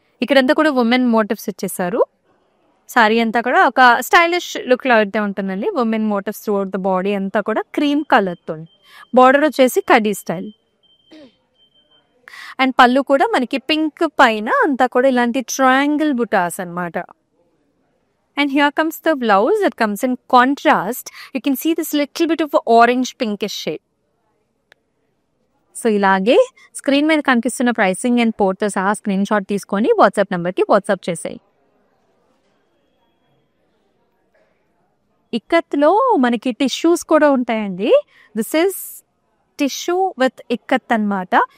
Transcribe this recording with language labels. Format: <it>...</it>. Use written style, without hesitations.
<te>ఇక్కడంతా కూడా women motifs ఇచ్చేసారు. సారీ అంతా కూడా ఒక స్టైలిష్ లుక్లో అయితే ఉంటుందండి. Women motifs</te> <en>throughout the body</en> <te>అంతా కూడా క్రీమ్ కలర్తో. బార్డర్ వచ్చేసి కడీ స్టైల్. అండ్ పళ్ళు కూడా మనకి పింక్ పైన అంతా కూడా ఇలాంటి ట్రయాంగిల్ బుటాస్ అనమాట.</te> <en>And here comes the blouse that comes in contrast. You can see this little bit of orange pinkish shade.</en> <te>So ఇలాగే స్క్రీన్ మీద కనిపిస్తున్న ప్రైసింగ్ అండ్ పోర్ట్తో సహా స్క్రీన్ షాట్ తీసుకొని వాట్సాప్ నెంబర్కి వాట్సాప్ చేసాయి. ఇక్కత్లో మనకి టిష్యూస్ కూడా ఉంటాయండి.</te> <en>this is tissue with ikat</en> <te>అనమాట.</te>